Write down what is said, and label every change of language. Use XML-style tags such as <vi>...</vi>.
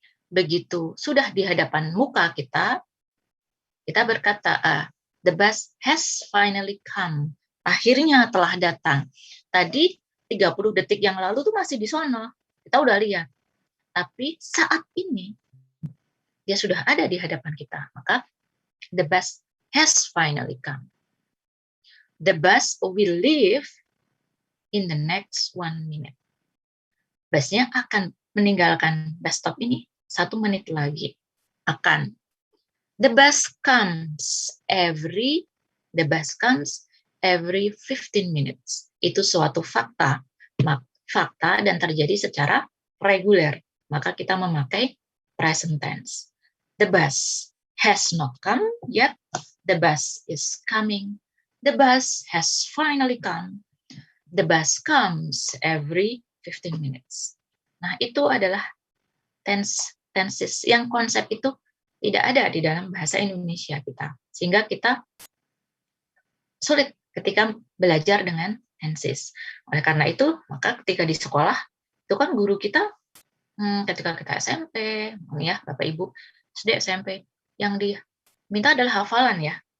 <id>Begitu sudah di hadapan muka kita berkata,</id> <en>the bus has finally come.</en> <id>Akhirnya telah datang. Tadi 30 detik yang lalu tuh masih di sono. Kita udah lihat. Tapi saat ini dia sudah ada di hadapan kita.</id> <en>Maka the bus has finally come. The bus will leave in the next 1 minute.</en> <id>Busnya akan meninggalkan bus stop ini 1 menit lagi. Akan.</id> <en>The bus comes every 15 minutes.</en> <id>Itu suatu fakta dan terjadi secara reguler. Maka kita memakai present tense.</id> <en>The bus has not come yet. The bus is coming. The bus has finally come. The bus comes every 15 minutes.</en> <id>Nah, itu adalah tenses yang konsep itu tidak ada di dalam bahasa Indonesia kita. Sehingga kita sulit ketika belajar dengan tenses. Oleh karena itu, maka ketika di sekolah, itu kan guru kita, ketika kita SMP, ya Bapak Ibu, SD SMP, yang diminta adalah hafalan ya.</id>